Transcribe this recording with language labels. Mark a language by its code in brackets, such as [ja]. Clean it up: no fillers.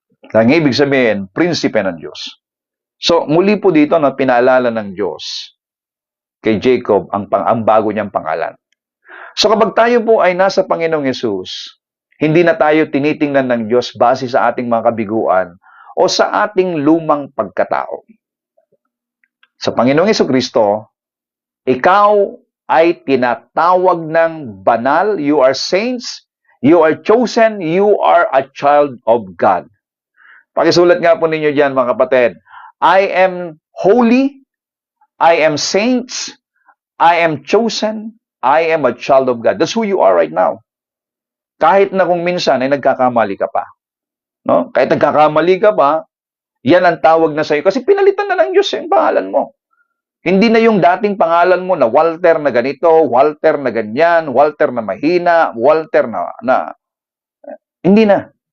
[tl] Ang ibig sabihin, prinsipe ng Diyos. So, muli po dito na pinaalala ng Diyos kay Jacob ang bago niyang pangalan. So, kapag tayo po ay nasa Panginoong Yesus, hindi na tayo tinitingnan ng Diyos base sa ating mga kabiguan o sa ating lumang pagkatao. Sa Panginoong Jesucristo, ikaw ay tinatawag ng banal, [en] you are saints, you are chosen, you are a child of God. [tl] Pakisulat nga po ninyo dyan mga kapatid, [en] I am holy, I am saints, I am chosen, I am a child of God. That's who you are right now. [tl] Kahit na kung minsan ay nagkakamali ka pa. No? Kahit nagkakamali ka pa, yan ang tawag na sa'yo. Kasi pinalitan na ng Diyos yung pangalan mo. Hindi na yung dating pangalan mo na Walter na ganito, Walter na ganyan, Walter na mahina, Walter na hindi na.